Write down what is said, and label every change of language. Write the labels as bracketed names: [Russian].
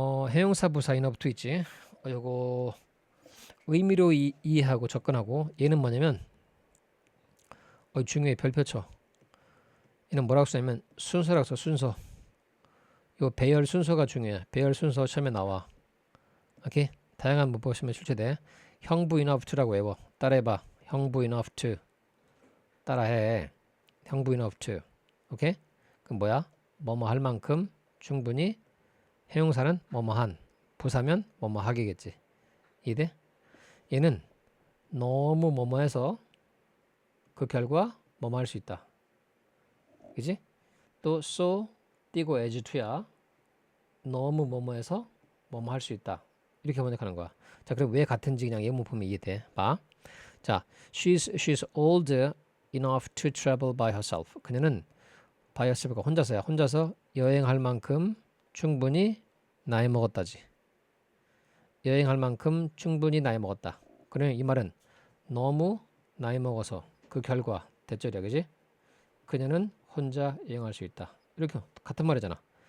[Korean] 해용사 부사 in of to 있지. 요거 의미로 이해하고 접근하고 얘는 뭐냐면 중요해. 별표 쳐. 얘는 뭐라고 쓰냐면 순서라고 써. 순서. 요 배열 순서가 중요해. 배열 순서 처음에 나와. 오케이? 다양한 문법 시험에 출제돼. 형부 enough to라고 외워. 따라해봐. [English] 형부 enough to. [Korean] 따라해. [English] 형부 enough to. [Korean] 오케이? 그럼 뭐야? 뭐뭐 할 만큼 충분히. 해용사는 뭐뭐한. 부사면 뭐뭐하기겠지. 이해돼? 얘는 너무 뭐뭐해서 그 결과 뭐뭐 할 수 있다. 그지? 또 so 띄고 as to야. 너무 뭐뭐해서 뭐뭐 할 수 있다. 이렇게 번역하는 거야. 자, 그럼 왜 같은지 그냥 예문 보면 이해돼. 봐. 자, [English] she's old enough to travel by herself. [Korean] 그녀는 by herself가 혼자서야. 혼자서 여행할 만큼 충분히 나이 먹었다지. 여행할 만큼 충분히 나이 먹었다. 그러면 이 말은 너무 나이 먹어서 그 결과 대절이야. 그지? 그녀는 혼자 여행할 수 있다. 이렇게 같은 말이잖아.